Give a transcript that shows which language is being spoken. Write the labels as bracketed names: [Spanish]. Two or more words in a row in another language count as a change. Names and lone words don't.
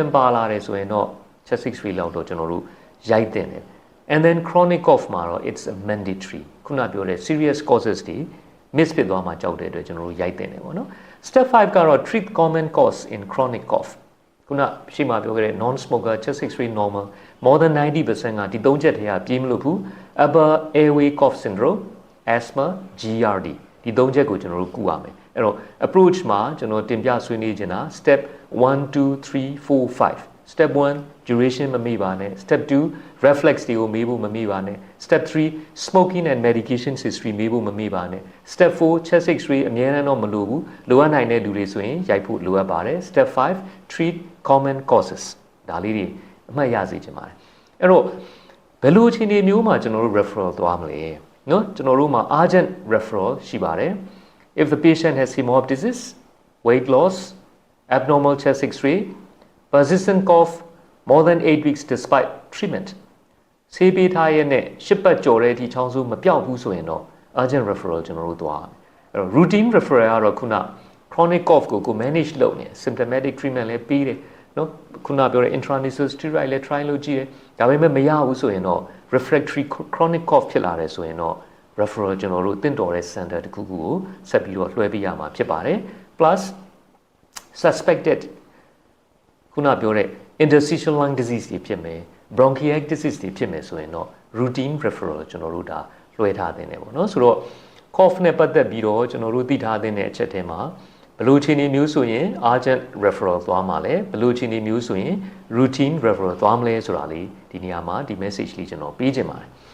[Burmese] ပါလာတယ်ဆိုရင်တော့ [English] chest x-ray [Burmese] လောက်တော့ကျွန်တော်တို့ရိုက်တင်တယ် [English] and then chronic cough [Burmese] မှာတော့ [English] it's a mandatory [Burmese] ခုနပြောတဲ့ [English] serious causes [Burmese] တွေ miss ဖြစ်သွားမှာကြောက်တဲ့အတွက်ကျွန်တော်တို့ရိုက်တင်တယ်ပေါ့နော် step 5ကတော့ [English] treat common cause in chronic cough [Burmese] ခုနရှေ့မှာပြောခဲ့တဲ့ [English] non smoker chest x-ray normal more than 90% [Burmese] ကဒီ၃ချက်ထဲကပြေးမလို့ဘူး [English] upper airway cough syndrome asthma GERD [Burmese] ဒီ၃ချက်ကိုကျွန်တော်တို့ကုရ မယ်အဲ့တော့ approach မှာကျွန်တော်တင်ပြဆွေးနွေးချင်တာ step 1 2 3 4 5 step 1 duration မမေ့ပါနဲ့ step 2 reflex တွေကိုမေးဖို့မမေ့ပါနဲ့ step 3 [English] smoking and medication history [Burmese] မေးဖို့မမေ့ပါနဲ့ step 4 [English] chest x-ray [Burmese] အများအားတော့မလိုဘူးလိုအပ်နိုင်တဲ့လူတွေဆိုရင်ရိုက်ဖို့လိုအပ်ပါတယ် step 5 [English] treat common causes [Burmese] ဒါလေးတွေအမှတ်ရစေချင်ပါတယ်အဲ့တော့ဘယ်လိုအခြေအနေမျိုးမှာကျွန်တော်တို့ referral သွားမလဲနော်ကျွန်တော်တို့မှာ [English] urgent referral [Burmese] ရှိ [English] ပါတယ် if the patient has hemoptysis weight loss abnormal chest x-ray persistent cough more than 8 weeks despite treatment ဆေးပေးထားရတဲ့10 [Burmese] ပတ်ကျော်တဲ့အထိချောင်းဆိုးမပြောက်ဘူးဆိုရင်တော့ [English] urgent referral [Burmese] ကျွန်တော်တို့သွားအဲ့တော့ [English] routine referral [Burmese] ကတော့ခုန [English] chronic cough [Burmese] ကို manage လုပ်နေ [English] symptomatic treatment [Burmese] လည်းပေးတယ်နော်ခုနပြောတဲ့ [English] intranasal steroid [Burmese] လည်း try လုပ်ကြည့်တယ်ဒါပေမဲ့မရဘူးဆိုရင်တော့ [English] refractory chronic cough [Burmese] ဖြစ်လာတယ်ဆိုရင်တော့ referral ကျွန်တော်တို့တင့်တော်တဲ့ center တစ်ခုခုကိုဆက်ပြီးတော့လွှဲပေးရမှာဖြစ်ပါတယ် plus suspected ခုနပြောတဲ့ [English] interstitial lung disease [Burmese] တွေဖြစ်မယ် bronchiectasis တွေဖြစ်မယ်ဆိုရင်တော့ [English] routine referral [Burmese] ကျွန်တော်တို့ဒါလွှဲထားတင်တယ်ပေါ့နော်ဆိုတော့ cough နဲ့ပတ်သက်ပြီးတော့ကျွန်တော်တို့သိထားတဲ့အချက်ထဲမှာဘယ်လိုအခြေအနေမျိုးဆိုရင် [English] urgent referral [Burmese] သွားမှာလဲဘယ်လိုအခြေအနေမျိုးဆိုရင် [English] routine referral [Burmese] သွားမလဲဆိုတာလေးဒီနေရာမှာဒီ message လေးကျွန်တော်ပေးချင်ပါတယ်